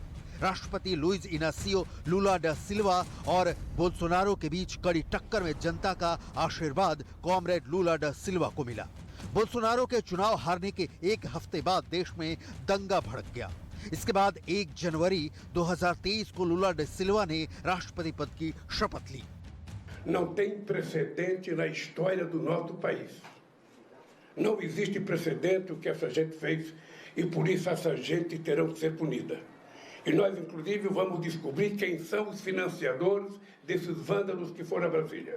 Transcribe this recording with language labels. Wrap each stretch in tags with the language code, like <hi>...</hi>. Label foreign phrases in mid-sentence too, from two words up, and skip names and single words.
<hi>राष्ट्रपति लुइस इनासियो लुला डा सिल्वा और बोल्सोनारो के बीच कड़ी टक्कर में जनता का आशीर्वाद कॉमरेड लुला डा सिल्वा को मिला। बोल्सोनारो के चुनाव हारने के एक हफ्ते बाद देश में दंगा भड़क गया। इसके बाद 1 जनवरी 2023 को लुला डा सिल्वा ने राष्ट्रपति पद की शपथ ली।</hi> <pt>Não tem precedente na história do nosso país. Não existe precedente o que essa gente fez e por isso essa gente terão que ser punida. E nós, inclusive, vamos descobrir quem são os financiadores desses vândalos que foram a Brasília.</pt>